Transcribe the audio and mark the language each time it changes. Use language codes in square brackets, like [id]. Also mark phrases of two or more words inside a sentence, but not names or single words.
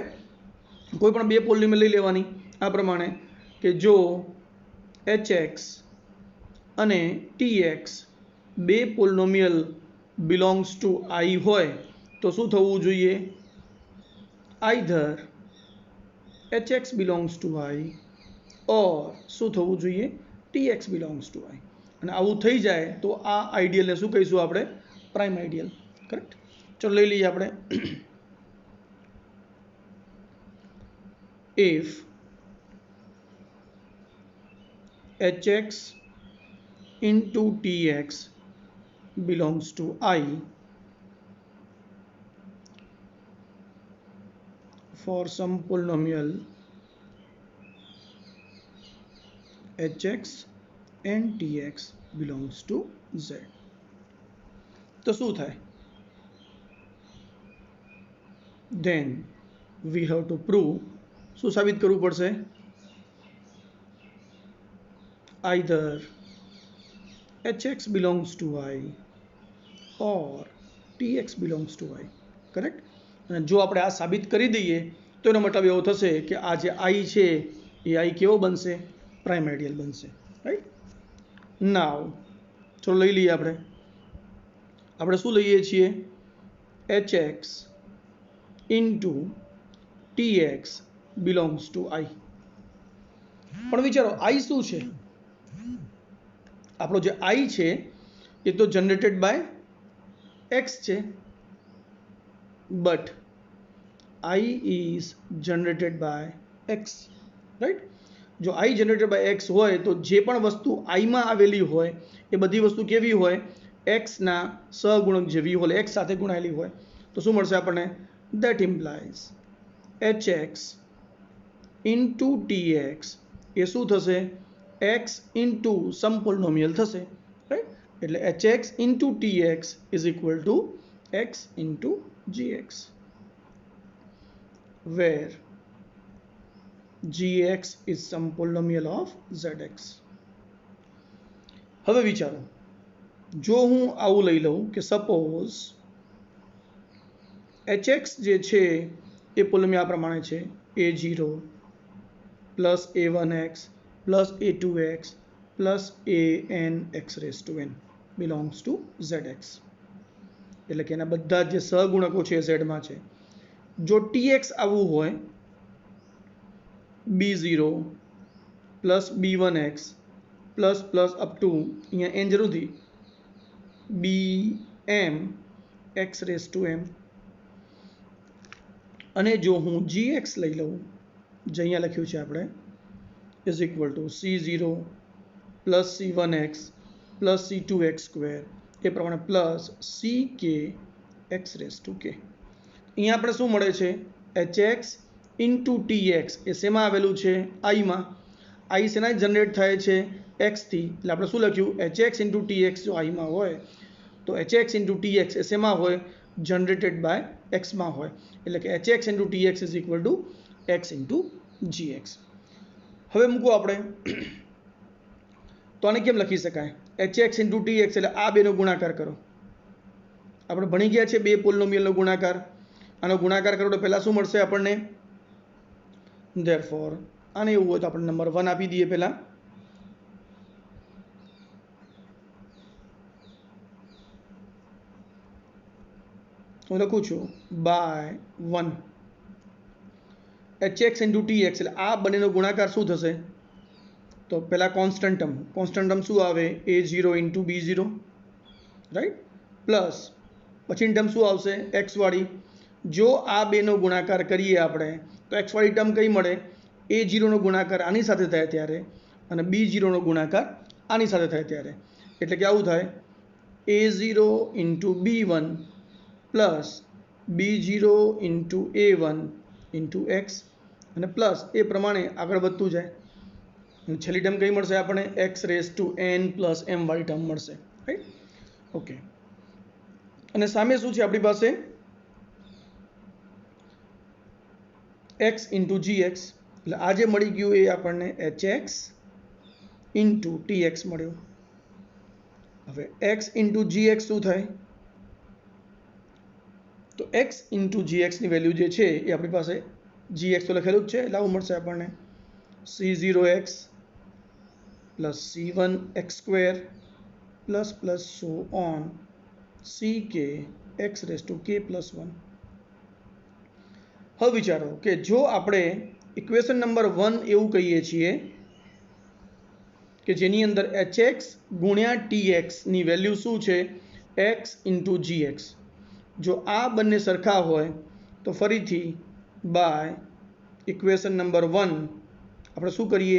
[gu] કોઈ પણ બે પોલિનોમિયલ લઈ લેવાની આ પ્રમાણે કે જો HX અને TX બે પોલિનોમિયલ [en] belongs to [gu] I હોય તો શું થવું જોઈએ? [en] either HX belongs to I or શું થવું જોઈએ? TX belongs to I. [gu] અને આવું થઈ જાય તો આ આઈડિયલને શું કહીશું આપણે? [en] prime ideal. [gu] કરેક્ટ. ચલો લઈ લઈએ આપણે. [en] If HX into TX belongs to I for some polynomial HX and TX belongs to Z. [gu] તો શું થાય? [en] Then we have to prove, [gu] શું સાબિત કરવું પડશે? [en] either hx belongs to I or tx belongs to I. [gu] કરેક્ટ. અને જો આપણે આ સાબિત કરી દઈએ તો એનો મતલબ એવો થશે કે આ જે I છે એ I કેવો બનશે? [en] prime ideal [gu] બનશે. [en] Right. Now [gu] ચલો લઈ લઈએ આપણે શું લઈએ છીએ? [en] hx into tx belongs to I. [gu] પણ વિચારો I શું છે? આપણો જે I છે એ તો [en] generated by x [gu] છે, [en] But I is generated by x. [gu] રાઈટ. જો I [en] generated by x [gu] હોય તો જે પણ વસ્તુ I માં આવેલી હોય એ બધી વસ્તુ કેવી હોય? x ના સહગુણક જેવી હોય, x સાથે ગુણાયેલી હોય. તો શું મળશે આપણને? [en] That implies hx into tx એ શું થશે? x into some polynomial થશે. [gu] રાઈટ. [en] એટલે hx into tx is equal to x into gx, where gx is some polynomial of zx. [gu] હવે વિચારો, જો હું આવું લઈ લઉં કે સપોઝ hx જે છે એ પોલિનોમિયલ આ પ્રમાણે છે [en] a0 plus a1x plus a2x plus anx raised to n belongs to zx. [gu] એટલે કે એના બધા જે સહગુણકો છે z માં છે. જો tx આવવું હોય [en] b0 plus b1x plus plus up to [gu] અહીંયા n જરૂર નથી [en] bm x raised to m. [gu] અને જો હું gx લઈ લઉં જે અહીંયા લખ્યું છે આપણે [en] is equal to c0 plus c1x plus c2x square [gu] એ પ્રમાણે [en] plus ck x raised to k. [gu] અહીંયા આપણે શું મળે છે? [en] hx into tx [gu] એ શેમાં આવેલું છે? I માં. I શેના જનરેટ થાય છે? x થી. એટલે આપણે શું લખ્યું? [en] hx into tx [gu] જો I માં હોય તો [en] hx into tx [gu] એ શેમાં હોય? [en] generated by x [gu] માં હોય. એટલે કે [en] hx into tx is equal to x into gx. [gu] હવે મૂકો આપણે તો આને કેમ લખી શકાય? [en] hx into tx [gu] એટલે આ બેનો ગુણાકાર કરો. આપણે ભણી ગયા છે બે પોલિનોમિયલનો ગુણાકાર. આનો ગુણાકાર કરો તો પહેલા શું મળશે આપણને? ધેરફોર આને એવું હોય તો આપણે નંબર 1 આપી દઈએ પહેલા. હું લખું છું [en] by 1 hx into tx [gu] એટલે આ બંનેનો ગુણાકાર શું થશે? તો પહેલા [en] constant term [gu] શું આવે? [en] a0 into b0. Right. Plus [gu] પછીની ટર્મ શું આવશે? x વાળી. જો આ બેનો ગુણાકાર કરીએ આપણે તો x વાળી ટર્મ કઈ મળે? a0 નો ગુણાકાર આની સાથે થાય ત્યારે અને b0 નો ગુણાકાર આની સાથે થાય ત્યારે. એટલે કે આવું થાય [en] a0 into b1 plus b0 into a1 into x [gu] અને પ્લસ એ પ્રમાણે આગળ વધતું જાય. છેલ્લી ટર્મ કઈ મળશે આપણને? [en] x raised to n plus m વાળી ટર્મ મળશે. Right. Okay. [gu] અને સામે શું છે આપણી પાસે? [en] x into gx. [gu] એટલે આ જે મળી ગયું એ આપણને hx into tx મળ્યું. હવે [en] x into gx [gu] શું થાય? તો [en] x into gx [gu] ની વેલ્યુ જે છે એ આપણી પાસે gx તો લખેલું જ છે એટલે આવું મળશે આપણને [en] c0x plus c1x square plus plus so on ck x raised to k plus 1. [gu] હવે વિચારો કે જો આપણે [en] equation number 1 [gu] એવું કહીએ છીએ કે જેની અંદર hx ગુણ્યા tx ની વેલ્યુ શું છે? [en] x into gx. [gu] જો આ બંને સરખા હોય તો ફરીથી [en] by equation number 1 [gu] આપણે શું કરીએ?